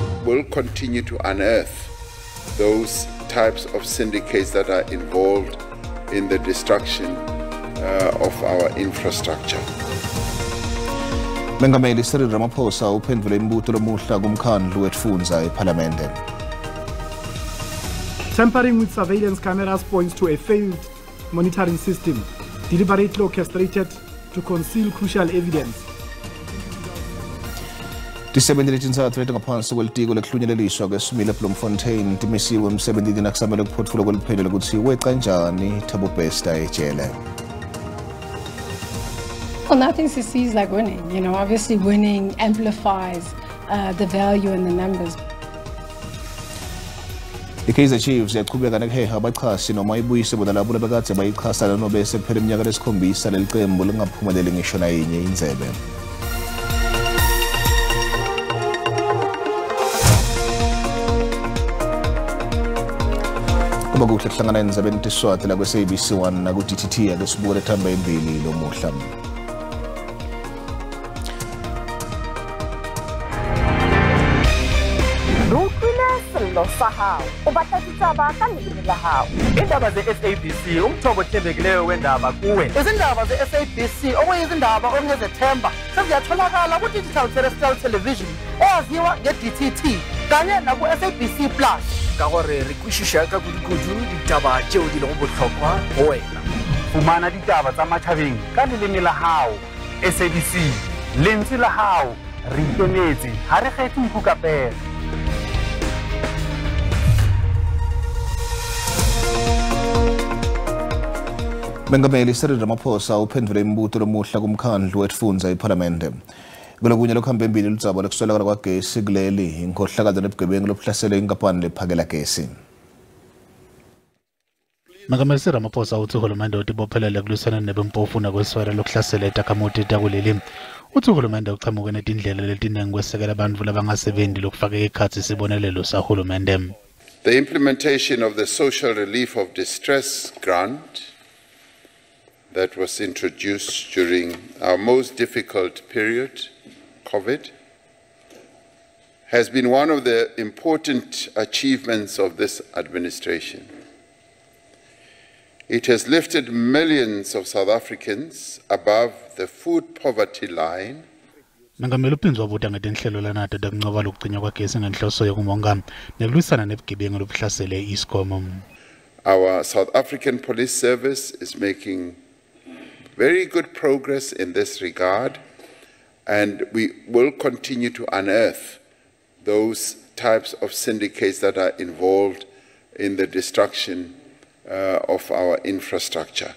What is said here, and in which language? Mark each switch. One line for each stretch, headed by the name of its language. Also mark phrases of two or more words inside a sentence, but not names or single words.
English: will continue to unearth those types of syndicates that are involved in the destruction of our infrastructure.
Swati: Mengameli Cyril Ramaphosa uphendvule imibuto lomuhla kumkhandlu wetfundza eParliamente.
English: Tampering with surveillance cameras points to a failed monitoring system, deliberately orchestrated to conceal crucial evidence.
Swati: Tisebenti letintsatfu leti ngaphansi kwelitiko lekuhlunyeliswa kwesimilo eBloemfontein timisiwe emsebentini nakusamele kuphotfulwa kweliphendlo lekutsi weqa njani Thabo Bester ejele.
English: Well, nothing SABC is like winning. You know, obviously winning amplifies the value and the numbers.
Zulu: I-Kaizer Chiefs yaqhubeka nekuheha abachasi noma ibuyise bona labo labekade bayichasa lanobe sekuphela iminyaka lesikhombisa leli qembu lingaphumeleli ngisho nayinye indzebe.
Swati: Kuba kuhle kuhlangana endzabeni tesiSwati la kwe-SABC 1 naku-DTT ake sibuke lethamba embili lomuhla.
Zulu: Indaba ze-SABC umthombo othembekileyo wendaba kuwe. Izindaba ze-SABC okuyizindaba ongezethemba seziyatholakala ku-
English: digital terrestrial television
Zulu: owaziwa nge-DTT kanye naku-SABC Plus.
Northern Sotho: Ka gore re kwešiša ka kudu ditaba tšeo di lego bohlokwa go wena.
Southern Sotho: Fumana ditaba tsa matšhabeng ka leleme la hao. SABC lentswe la hao re ikemetse ha re kgethe nkukapela.
Swati: Mengameli Cyril Ramaphosa uphendvule imibuto lomuhla kumkhandlu wetfundza eParliamente. Kulokunye lokuhamba embili ludzaba lokuswelakala kwagesi kuleli inkhohlakalo nebugebengu lobuhlasele inkampani lephakela gesi. Mengameli Ramaphosa uthi uhulumende utibophelele kulwisana nebempofu nakweswela lokuhlasela itakhamuti takuleli. Uthi uhulumende uchamuke netindlela letinengi kwesekela abantu labangasebenzi lokufaka ekhatsi isibonelelo sahulumende.
English: The implementation of the social relief of distress grant that was introduced during our most difficult period, COVID, has been one of the important achievements of this administration. It has lifted millions of South Africans above the food poverty line.
Swati: Mengameli uphindze wabuta ngetinhlelo lanade takuncoba lokugcinywa kwagesi ngenhloso yokumonga nekulwisana nebugebengu lobuhlasele iSCOM.
English: Our South African Police Service is making very good progress in this regard, and we will continue to unearth those types of syndicates that are involved in the destruction of our infrastructure.